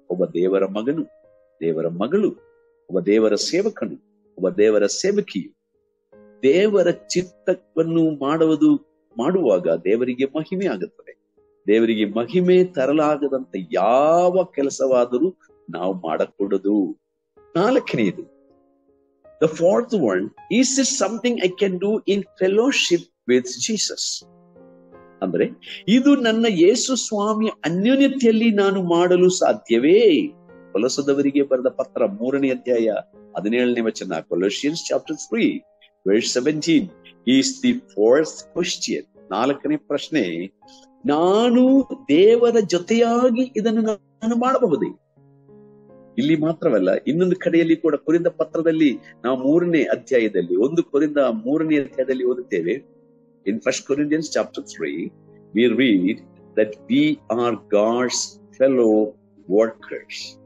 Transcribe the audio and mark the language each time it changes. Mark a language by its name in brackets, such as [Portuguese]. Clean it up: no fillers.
[Kannada] ಒಬ್ಬ ದೇವರ ಮಗನು, ದೇವರ ಮಗಳು, ಒಬ್ಬ ದೇವರ ಸೇವಕನು, ಒಬ್ಬ ದೇವರ ಸೇವಕಿಯು ದೇವರ ಚಿತ್ತವನ್ನು ಮಾಡುವಾಗ ದೇವರಿಗೆ ಮಹಿಮೆ ಆಗುತ್ತದೆ. ದೇವರಿಗೆ ಮಹಿಮೆ ತರಲಾಗದಂತ ಯಾವ ಕೆಲಸವಾದರೂ ನಾವು ಮಾಡಕೂಡದು. ನಾಲ್ಕನೆಯದು, [English] the fourth one, is it something I can do in fellowship with Jesus? [Kannada] ಅಂದ್ರೆ ಇದು ನನ್ನ ಯೇಸು ಸ್ವಾಮಿಯ ಅನ್ಯೋನ್ಯತೆಯಲ್ಲಿ ನಾನು ಮಾಡಲು ಸಾಧ್ಯವೇ? ಕೊಲೊಸದವರಿಗೆ ಬರೆದ ಪತ್ರ 3ನೇ ಅಧ್ಯಾಯ 17ನೇ ವಚನ, [English] Colossians chapter 3 verse 17 is the fourth question. [Kannada] ನಾಲ್ಕನೇ ಪ್ರಶ್ನೆ, ನಾನು ದೇವರ ಜೊತೆಯಾಗಿ ಇದನ್ನು ನಾನು ಮಾಡಬಹುದೇ? ಇಲ್ಲಿ ಮಾತ್ರವಲ್ಲ, ಇನ್ನೊಂದು ಕಡೆಯಲ್ಲಿ ಕೂಡ ಕೊರಿಂಥ ಪತ್ರದಲ್ಲಿ ನಾವು 3ನೇ ಅಧ್ಯಾಯದಲ್ಲಿ 1 ಕೊರಿಂಥ 3ನೇ ಅಧ್ಯಾಯದಲ್ಲಿ ಓದುತ್ತೇವೆ. [English] In 1 Corinthians chapter 3, we read that we are God's fellow workers.